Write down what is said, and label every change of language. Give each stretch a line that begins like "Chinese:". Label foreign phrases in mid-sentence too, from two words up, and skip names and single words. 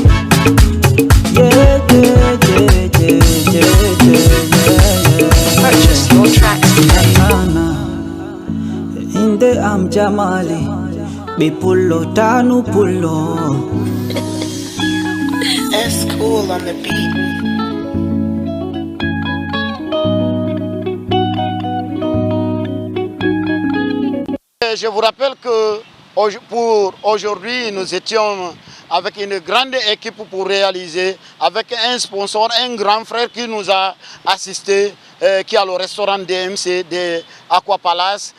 English: Purchase your tracks today.
Fula: Inde am Jamali, Bipulo Tanu Pulo.
English: S Cool on the beat.
French: Je vous rappelle que pour aujourd'hui, nous étions avec une grande équipe pour réaliser, avec un sponsor, un grand frère qui nous a assisté, qui est le restaurant DMC de Aqua Palace.